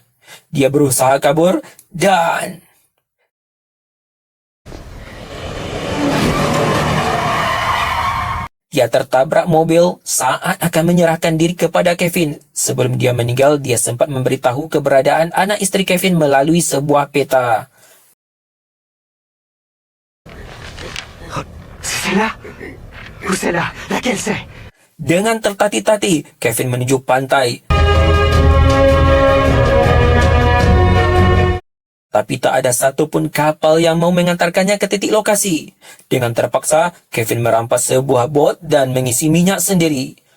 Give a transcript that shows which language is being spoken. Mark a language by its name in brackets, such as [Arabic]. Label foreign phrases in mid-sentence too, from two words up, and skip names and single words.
[Indonesian] Dia berusaha kabur dan dia tertabrak mobil saat akan menyerahkan diri kepada Kevin. Sebelum dia meninggal, dia sempat memberitahu keberadaan anak istri Kevin melalui sebuah peta. [French] C'est celle-là? Ou celle-là? Laquelle c'est? [Indonesian] Dengan tertati-tati, Kevin menuju pantai. Tapi tak ada satupun kapal yang mau mengantarkannya ke titik lokasi. Dengan terpaksa, Kevin merampas sebuah bot dan mengisi minyak sendiri.